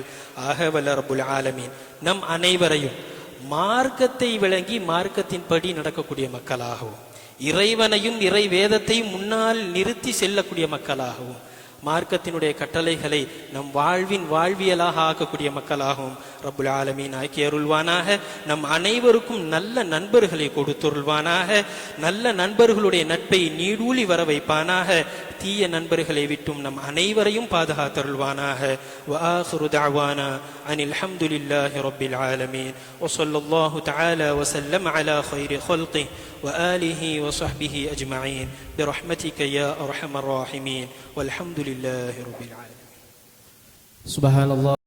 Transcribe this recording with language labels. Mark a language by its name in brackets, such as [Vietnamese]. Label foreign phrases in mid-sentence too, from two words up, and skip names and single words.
[Tamil] ஆக வல்ல [Arabic] رب العالمين [Tamil] நம் அனைவரையும் மார்க்கத்தை விளங்கி மார்க்கத்தின்படி நடக்கக்கூடிய மக்களாகவும், இறைவனையும் இறை வேதத்தையும் முன்னால் நிறுத்தி செல்லக்கூடிய மக்களாகவும், மார்க்கத்தினுடைய கட்டளைகளை நம் வாழ்வியலாக ஆக்கக்கூடிய மக்களாகவும் [Arabic] رب العالمين [Tamil] ஆக்கி அருள்வானாக. நம் அனைவருக்கும் நல்ல நண்பர்களை கொடுத்துருள்வானாக. நல்ல நண்பர்களுடைய நட்பை நீடூழி வர வைப்பானாக. தீய நண்பர்களை விட்டும் நம் அனைவரையும் பாதுகாத்தருள்வானாக. [Arabic] وآخر دعوانا أن الحمد لله رب العالمين وصلى الله تعالى وسلم على خير خلقه وآله وصحبه أجمعين برحمتك يا أرحم الراحمين والحمد لله رب العالمين. سبحان الله.